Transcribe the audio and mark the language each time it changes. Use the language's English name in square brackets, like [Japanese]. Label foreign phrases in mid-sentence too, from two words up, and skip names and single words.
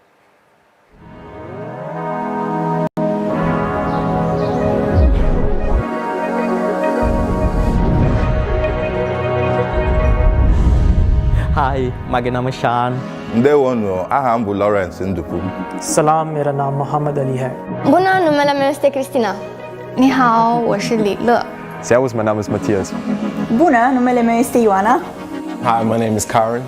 [German] Hi, mein Name ist Shan. [Igbo] Ndewono, aham bu Lawrence Ndupu. [Hindi] सलाम मेरा नाम मोहम्मद अली है [Romanian] Bună, numele meu este Cristina. [Chinese] 你好，我是李乐。 [German] Servus, mein Name ist Matthias. [Romanian] Bună, numele meu este Ioana. [English] Hi, my name is Karen.